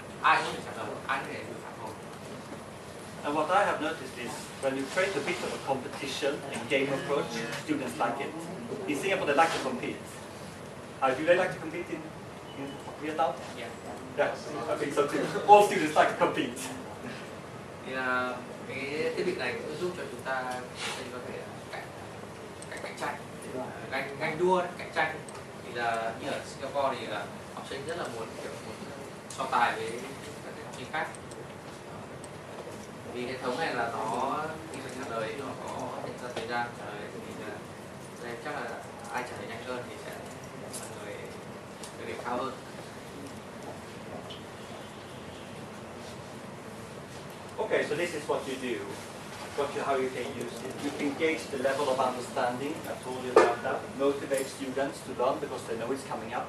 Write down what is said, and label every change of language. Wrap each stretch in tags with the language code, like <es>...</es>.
<vi>Ai cũng có thể trả lời, ai cũng có thể được phản hồi.</vi> <en>And what I have noticed is when you create a bit of a competition and game approach, students like it. In Singapore, they like to compete. Do they like to compete in Vietnam? Yeah. Yes, I think so too. All students like to compete.</en> <vi>Thì Cái thiết bị này cũng giúp cho chúng ta sinh có thể cạnh tranh, ganh đua đấy, cạnh tranh. Thì là như ở Singapore thì là học sinh rất là muốn so tài với các học sinh khác. Vì hệ thống này là nó khi mình trả lời nó có hiện ra thời gian trả lời, thì đây chắc là ai trả lời nhanh hơn thì sẽ là người điểm cao hơn.</vi> <en>Okay, so this is what you do. How you can use it. You can gauge the level of understanding. I told you about that. Motivate students to learn because they know it's coming up.</en>